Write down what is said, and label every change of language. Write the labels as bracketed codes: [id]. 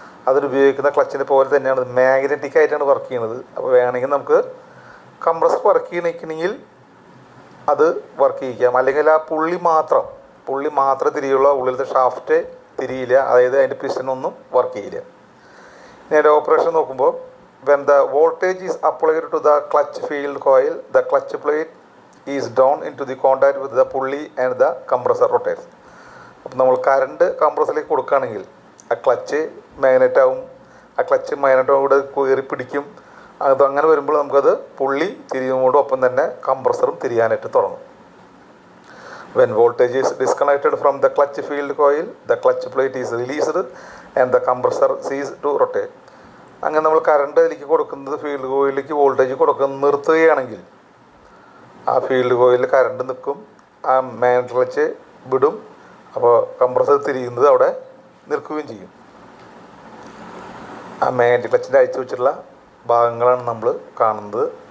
[ml] അതിലുപയോഗിക്കുന്ന ക്ലച്ചിനെ പോലെ തന്നെയാണ് മാഗ്നറ്റിക് ആയിട്ടാണ് വർക്ക് ചെയ്യുന്നത്. അപ്പോൾ വേണമെങ്കിൽ നമുക്ക് കംപ്രസർ വർക്ക് ചെയ്യണമെങ്കിൽ അത് വർക്ക് ചെയ്യിക്കാം, അല്ലെങ്കിൽ ആ പുള്ളി മാത്രം തിരിയുള്ള ഉള്ളിലത്തെ ഷാഫ്റ്റ് തിരിയില്ല, അതായത് അതിൻ്റെ പിസ്റ്റനൊന്നും വർക്ക് ചെയ്യില്ല. ഇനി അതിൻ്റെ ഓപ്പറേഷൻ നോക്കുമ്പോൾ [en] when the voltage is applied to the clutch field coil, the clutch plate is down into the contact with the pulley and the compressor rotates. [ml] അപ്പോൾ നമ്മൾ കറണ്ട് കംപ്രസറിലേക്ക് കൊടുക്കുകയാണെങ്കിൽ ആ ക്ലച്ച് മാഗ്നറ്റാവും, ആ ക്ലച്ച് മാഗ്നറ്റോട് കയറി പിടിക്കും. അത് അങ്ങനെ വരുമ്പോൾ നമുക്കത് പുള്ളി തിരിയുന്നതോടൊപ്പം തന്നെ കംപ്രസറും തിരിയാനായിട്ട് തുടങ്ങും. [en] When voltage is disconnected from the clutch field coil, the clutch plate is released and the compressor ceases to rotate. [ml] അങ്ങനെ നമ്മൾ കറണ്ട് അതിലേക്ക് കൊടുക്കുന്നത് ഫീൽഡ് കോയിലേക്ക് വോൾട്ടേജ് കൊടുക്കുന്നത് നിർത്തുകയാണെങ്കിൽ ആ ഫീൽഡ് കോയിലിൽ കറണ്ട് നിൽക്കും, ആ മാഗ്നറ്റിക് ക്ലച്ച് വിടും, അപ്പോൾ കംപ്രസർ തിരിയുന്നത് അവിടെ നിൽക്കുകയും ചെയ്യും. ആ മാഗ്നറ്റിക് ക്ലച്ചിൻ്റെ അയച്ചു വെച്ചിട്ടുള്ള ഭാഗങ്ങളാണ് നമ്മൾ കാണുന്നത്.